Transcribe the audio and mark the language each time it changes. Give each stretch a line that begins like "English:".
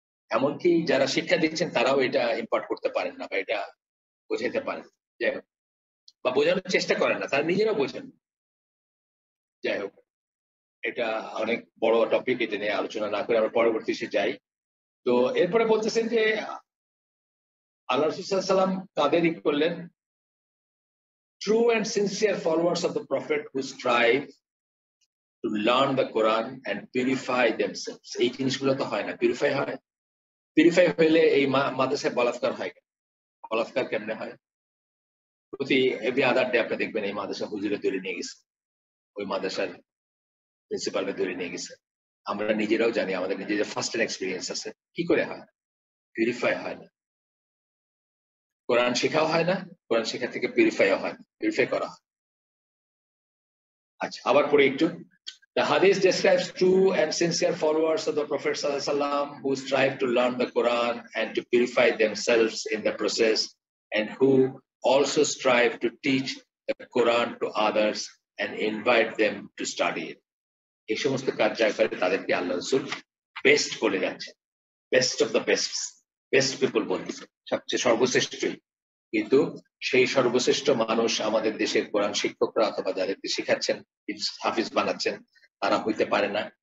Bangla: এমনকি যারা শিক্ষা দিচ্ছেন তারাও এটা ইম্পার্ট করতে পারেন না বা এটা বোঝাতে পারেন, যাই হোক, বা বোঝানোর চেষ্টা করেন না, তারা নিজেরাও বোঝেন। যাই হোক, এটা অনেক বড় টপিক, এটা নিয়ে আলোচনা না করে আমরা পরবর্তী সে যাই। তো এরপরে বলতেছেন যে আল্লাহ রাসূল সাল্লাল্লাহু আলাইহি ওয়াসাল্লাম তাদেরই করলেন
English: true and sincere followers of the Prophet who strive to learn the Quran and purify themselves.
Bangla: এই জিনিসগুলো তো হয় না, পিউরিফাই হয়। পিউরিফাই হইলে এই মাদ্রাসায় বলাৎকার হয়, বলাৎকার কেমনে হয়? প্রতি
English: every other day
Bangla: আপনি দেখবেন এই মাদ্রাসা হুজুরে ধরে নিয়ে গেছে, ওই মাদ্রাসার প্রিন্সিপালকে ধরে নিয়ে গেছে। আমরা নিজেরাও জানি, আমাদের নিজেদের
English: first hand experience
Bangla: আছে, কি করে হয়? পিউরিফাই হয় না, কোরআন শেখাও হয় না, কোরআন শেখা থেকে পিউরিফাইও হয় না, পিউরিফাই করা হয়। আচ্ছা, আবার পড়ি একটু।
English: The hadith describes true and sincere followers of the Prophet ﷺ who strive to learn the Quran and to purify themselves in the process, and who also strive to teach the Quran to others and invite them to study it.
Bangla: এই সমস্ত কাজ যারা করে তাদেরকে আল্লাহ রাসূল best বলে যাচ্ছে,
English: best of the best,
Bangla: best people বলতেছে, সবচেয়ে সর্বশ্রেষ্ঠই। কিন্তু সেই সর্বশ্রেষ্ঠ মানুষ আমাদের দেশের কোরআন শিক্ষকরা অথবা যাদেরকে শেখাচ্ছেন, হাফিজ বানাচ্ছেন, তারা হইতে পারে না।